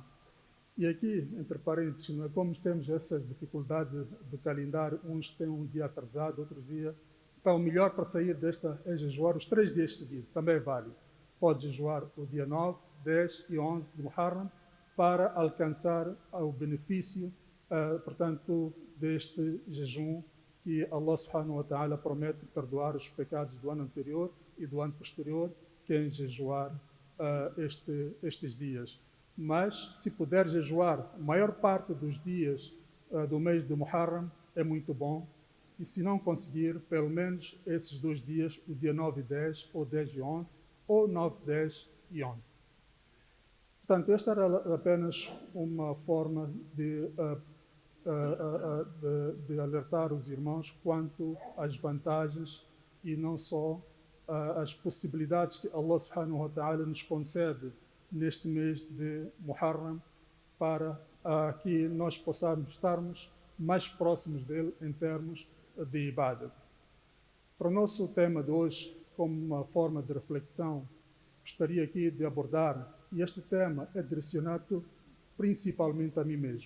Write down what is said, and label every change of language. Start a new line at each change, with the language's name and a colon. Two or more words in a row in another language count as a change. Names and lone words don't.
Portuguese: E aqui, entre parênteses, como temos essas dificuldades de calendário, uns têm um dia atrasado, outros dia. Então, o melhor para sair desta é jejuar os 3 dias seguidos, também vale. Pode jejuar o dia 9, 10 e 11 de Muharram para alcançar o benefício, portanto, deste jejum que Allah
Arabic: سبحانه وتعالى
Portuguese: promete perdoar os pecados do ano anterior e do ano posterior, quem jejuar estes dias. Mas, se puder jejuar a maior parte dos dias do mês de Muharram, é muito bom. E se não conseguir, pelo menos esses 2 dias, o dia 9 e 10, ou 10 e 11, ou 9, 10 e 11. Portanto, esta era apenas uma forma de alertar os irmãos quanto às vantagens e não só as possibilidades que Allah
Arabic: سبحانه وتعالى
Portuguese: nos concede neste mês de Muharram para que nós possamos estarmos mais próximos dele em termos de ibadah. Para o nosso tema de hoje, como uma forma de reflexão, gostaria aqui de abordar, e este tema é direcionado principalmente a mim mesmo.